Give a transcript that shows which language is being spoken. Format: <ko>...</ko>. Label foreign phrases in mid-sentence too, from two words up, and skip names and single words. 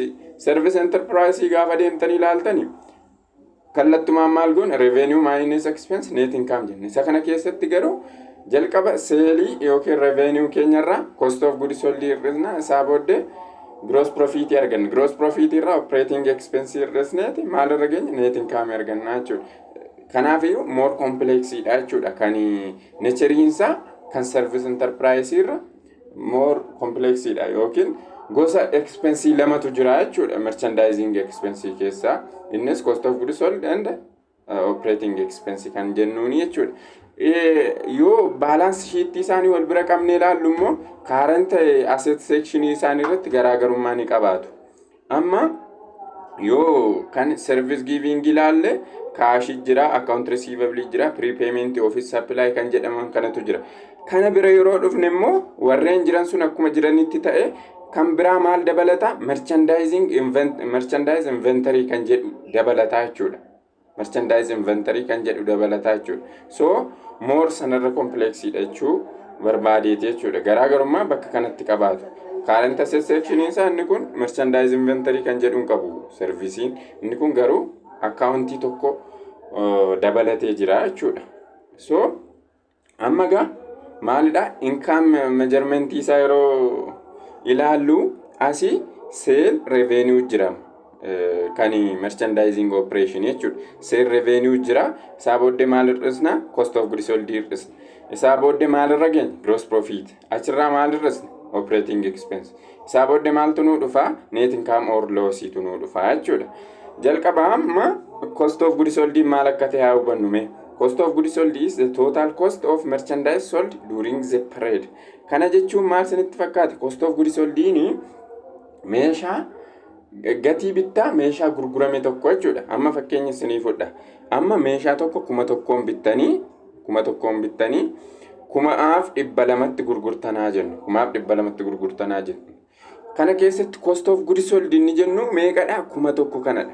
<en>Service enterprise</en> <om>gaafa deemtanii ilaaltanii kallattumaan maal goon</om> <en>revenue minus expense net income</en> <om>jenna. Isa kana keessatti garuu jalqaba seelii yookiin revenue keenyarraa</om> <en>cost of goods sold</en> <om>hir'isna. Isaa booddee</om> <en>gross profit</en> <om>arganna.</om> <en>Gross profit</en> <om>irraa</om> <en>operating expense</en> <om>hir'isneeti maal irra geenya net income arganna jechuudha. Kanaafiyyuu</om> <en>more complex</en> <om>dha jechuudha. Kan naturiinsaa kan</om> <en>service enterprise</en> <om>irra</om> <en>more complex</en> <om>dha yookiin gosa expense lamatu jira jechuudha</om> <en>merchandising expense</en> <om>keessa. Innis</om> <en>cost of goods sold and operating expense</en> <om>kan jennuuni jechuudha. Yoo</om> <en>balance sheet</en> <om>isaanii wal bira qabnee ilaallu immoo</om> <en>current asset section</en> <om>isaanii irratti garaagarummaa ni qabaatu. Amma yoo kan</om> <en>service giving</en> <om>ilaalle cash jira,</om> <en>account receivable</en> <om>jira,</om> <en>prepayment, office supply</en> <om>kan jedhaman kanatu jira. Kana bira yeroo dhufne immoo warreen jiran sun akkuma jiranitti ta'e kan biraa maal dabalata</om> <en>merchandise inventory</en> <om>kan jedhu dabalata jechuudha.</om> <en>Merchandise inventory</en> <om>kan jedhu dabalata jechuudha.</om> <en>So more</en> <om>sanarra complex dha jechuu barbaadeeti jechuudha. Garaagarummaa bakka kanatti qabaatu.</om> <en>Current asset section</en> <om>isaa inni kun</om> <en>merchandise inventory</en> <om>kan jedhuun qabu servisiin. Inni kun garuu accountii tokko dabalatee jira jechuudha. So amma gaa maalidha</om> <en>income measurement</en> <om>isaa yeroo ilaallu asii</om> <en>sale revenue</en> <om>jira. Kan</om> <en>merchandising operation</en> <om>jechuudha.</om> <en>Sale revenue</en> <om>jira. Isaa booddee maal hir'isna</om> <en>cost of goods sold</en> <om>hir'isna. Isaa booddee maal irra geenya</om> <en>gross profit.</en> <om>Achirraa maal hir'isna</om> <en>operating expense.</en> <om>Isaa booddee maaltu nuu dhufa</om> <en>net income or loss</en> <om>tu nuu dhufa jechuudha. Jalqaba amma</om> <en>cost of goods sold</en> <om>maal akka ta'e haa hubannu mee.</om> <en>Cost of goods sold is the total cost of merchandise sold during the period.</en> <om>Kana jechuun maal isinitti fakkaata?</om> <en>Cost of goods sold</en> <om>meeshaa gatii bittaa meeshaa gurgurame tokko jechuudha. Amma fakkeenya isinii fudha. Amma meeshaa tokko 1,000 bittanii 1,200tti gurgurtanaa jennu. 1,200tti gurgurtanaa jennu. Kana keessatti</om> <en>cost of goods sold</en> <om>inni jennu meeqadha? 1,000 kanadha.</om>